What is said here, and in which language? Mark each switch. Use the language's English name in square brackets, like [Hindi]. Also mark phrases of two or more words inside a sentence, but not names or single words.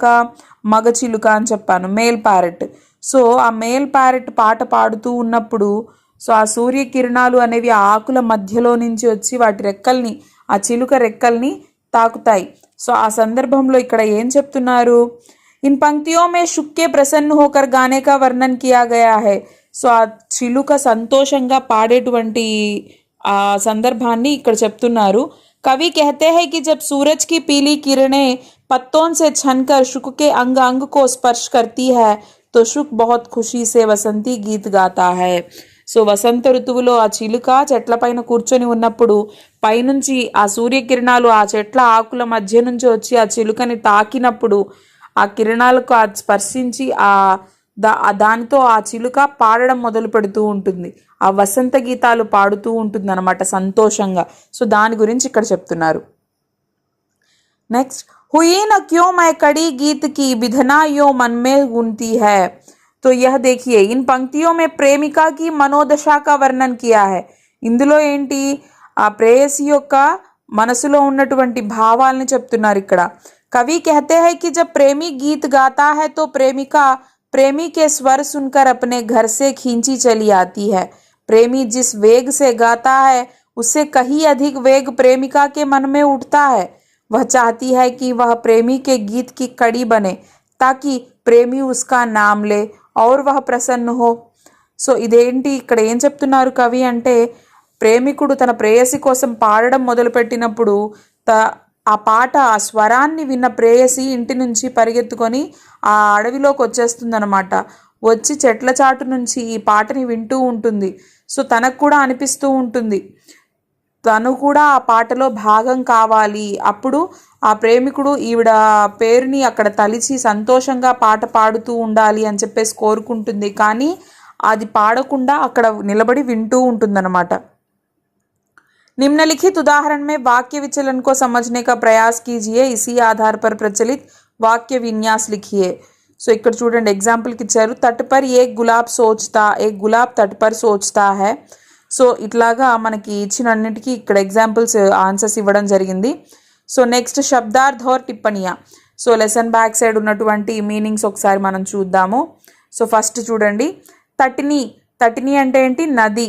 [Telugu] మగ చిలుక అని చెప్పాను, [English] male parrot. [Telugu] సో ఆ [English] male parrot [Telugu] పాట పాడుతూ ఉన్నప్పుడు సో ఆ సూర్యకిరణాలు అనేవి ఆ ఆకుల మధ్యలో నుంచి వచ్చి వాటి రెక్కల్ని, ఆ చిలుక రెక్కల్ని తాకుతాయి. సో ఆ సందర్భంలో ఇక్కడ ఏం చెప్తున్నారు? [Hindi] इन पंक्तियों में शुक के प्रसन्न होकर गाने का वर्णन किया गया है. [Telugu] సో ఆ చిలుక సంతోషంగా పాడేటువంటి ఆ సందర్భాన్ని ఇక్కడ చెప్తున్నారు. [Hindi] कवि कहते हैं कि जब सूरज की पीली किरणें पत्तों से छनकर शुक के अंग अंग को स्पर्श करती है तो शुक बहुत खुशी से वसंती गीत गाता है. [Telugu] సో వసంత ఋతువులో ఆ చిలుక చెట్ల పైన కూర్చొని ఉన్నప్పుడు పైనుంచి ఆ సూర్యకిరణాలు ఆ చెట్ల ఆకుల మధ్య నుంచి వచ్చి ఆ చిలుకని తాకినప్పుడు ఆ కిరణాలకు స్పర్శించి దానితో ఆ చిలుక పాడడం మొదలు పెడుతూ ఉంటుంది. ఆ వసంత గీతాలు పాడుతూ ఉంటుంది అనమాట సంతోషంగా. సో దాని గురించి ఇక్కడ చెప్తున్నారు. నెక్స్ట్, [Hindi] हुई न क्यों मैं कड़ी गीत की बिधना यो मन में गुनती है. तो यह देखिए इन पंक्तियों में प्रेमिका की मनोदशा का वर्णन किया है. [Telugu] ఇందులో ఏంటి? ఆ ప్రేయసి యొక్క మనసులో ఉన్నటువంటి భావాలని చెప్తున్నారు ఇక్కడ. [Hindi] कवि कहते हैं कि जब प्रेमी गीत गाता है तो प्रेमिका प्रेमी के स्वर सुनकर अपने घर से खींची चली आती है. प्रेमी जिस वेग से गाता है उससे कहीं अधिक वेग प्रेमिका के मन में उठता है. वह चाहती है कि वह प्रेमी के गीत की कड़ी बने ताकि प्रेमी उसका नाम ले और वह प्रसन्न हो. [Telugu] సో ఇదేంటి ఇక్కడ ఏం చెప్తున్నారు కవి అంటే, ప్రేమికుడు తన ప్రేయసి కోసం పాడడం మొదలుపెట్టినప్పుడు ఆ పాట ఆ స్వరాన్ని విన్న ప్రేయసి ఇంటి నుంచి పరిగెత్తుకొని ఆ అడవిలోకి వచ్చేస్తుందన్నమాట. వచ్చి చెట్ల చాటు నుంచి ఈ పాటని వింటూ ఉంటుంది. సో తనకు కూడా అనిపిస్తూ ఉంటుంది తను కూడా ఆ పాటలో భాగం కావాలి. అప్పుడు ఆ ప్రేమికుడు ఈవిడ పేరుని అక్కడ తలిచి సంతోషంగా పాట పాడుతూ ఉండాలి అని చెప్పేసి కోరుకుంటుంది. కానీ అది పాడకుండా అక్కడ నిలబడి వింటూ ఉంటుందన్నమాట. [Hindi] निम्नलिखित उदाहरण में वाक्य विचलन को समझने का प्रयास कीजिए, इसी आधार पर प्रचलित वाक्य विन्यास लिखिए। [Telugu] సో ఇక్కడ చూడండి ఎగ్జాంపుల్కి ఇచ్చారు, [Hindi] तट पर एक गुलाब सोचता, एक गुलाब तट पर सोचता है. [Telugu] సో ఇట్లాగా మనకి ఇచ్చినన్నిటికీ ఇక్కడ [English] examples answers [Telugu] ఇవ్వడం జరిగింది. సో నెక్స్ట్ [Hindi] शब्दार्थ और टिप्पणिया. [Telugu] సో [English] lesson back side [Telugu] ఉన్నటువంటి మీనింగ్స్ ఒకసారి మనం చూద్దాము. సో ఫస్ట్ చూడండి, తటిని, తటిని అంటే ఏంటి, నది.